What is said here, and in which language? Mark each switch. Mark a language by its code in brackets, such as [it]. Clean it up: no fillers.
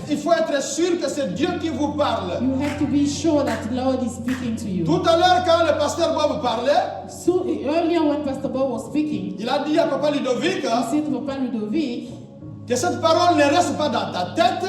[fr] il faut être sûr que c'est Dieu qui vous parle. [en] you have to be sure that the Lord is speaking to you. [fr] Tout à l'heure, quand le pasteur Bob parlait, [en] So earlier when Pastor Bob was speaking, [fr] il a dit à Papa Ludovic [en] he said to Papa Ludovic, [fr] que cette parole ne reste pas dans ta tête,